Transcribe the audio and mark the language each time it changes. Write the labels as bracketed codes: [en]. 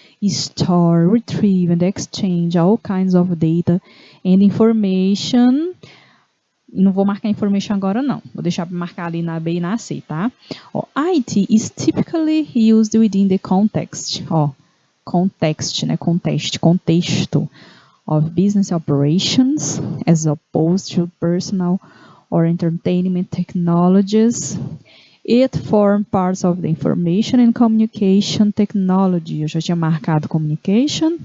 [en] Store, retrieve and exchange all kinds of data and information. [pt] Não vou marcar information agora não, vou deixar para marcar ali na B e na C, tá? Ó, [en] IT is typically used within the context. [pt] Ó, [en] context, né? Contexto of business operations as opposed to personal or entertainment technologies. It forms parts of the information and communication technology. [pt] Eu já tinha marcado [en] communication?